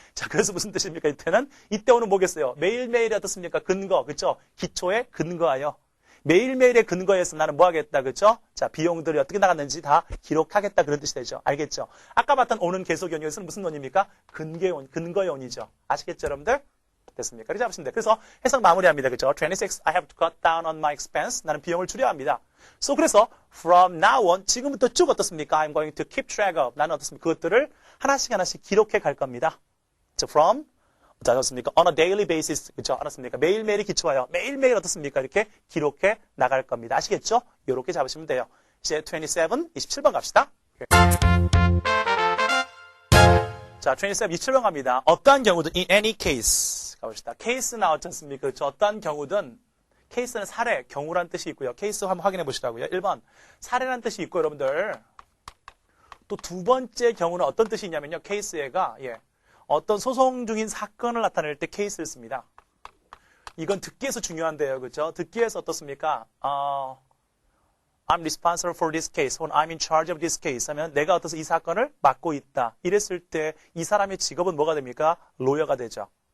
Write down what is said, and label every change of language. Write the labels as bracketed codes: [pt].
[ko] 자, 그래서 무슨 뜻입니까? 이때 on은 뭐겠어요? 매일매일이 어떻습니까? 근거. 그렇죠? 기초에 근거하여. 매일매일의 근거에서 나는 뭐 하겠다. 그렇죠? 자, 비용들이 어떻게 나갔는지 다 기록하겠다. 그런 뜻이 되죠. 알겠죠? 아까 봤던 on은 계속연이에서는 무슨 on입니까? 근거의 on이죠. 아시겠죠, 여러분들? 됐습니까? 그렇게 잡으시면 돼요. 그래서 해석 마무리합니다. 그렇죠? [en] 26, I have to cut down on my expense. [ko] 나는 비용을 줄여야 합니다. So, 그래서 from now on, 지금부터 쭉 어떻습니까? [en] I'm going to keep track of. [ko] 나는 어떻습니까? 그것들을 하나씩 기록해 갈 겁니다. 자, from, 자, 어떻습니까? [en] On a daily basis. [ko] 그렇죠? 알았습니까? 매일매일이 기초하여 매일매일 어떻습니까? 이렇게 기록해 나갈 겁니다. 아시겠죠? 이렇게 잡으시면 돼요. 이제 27, 27번 갑시다. 자, 27, 27번 갑니다. 어떠한 경우도 in any case. 가봅시다. 케이스 나왔지 않습니까? 그렇죠? 어떠한 경우든 케이스는 사례, 경우란 뜻이 있고요. 케이스 한번 확인해 보시라고요. 1번 사례란 뜻이 있고 여러분들 또 두 번째 경우는 어떤 뜻이 있냐면요. 케이스가 어떤 소송 중인 사건을 나타낼 때 케이스를 씁니다. 이건 듣기에서 중요한데요. 그렇죠? 듣기에서 어떻습니까? [en] I'm responsible for this case 혹은 I'm in charge of this case [ko] 하면 내가 어떠서 이 사건을 맡고 있다. 이랬을 때 이 사람의 직업은 뭐가 됩니까? 로여가 되죠.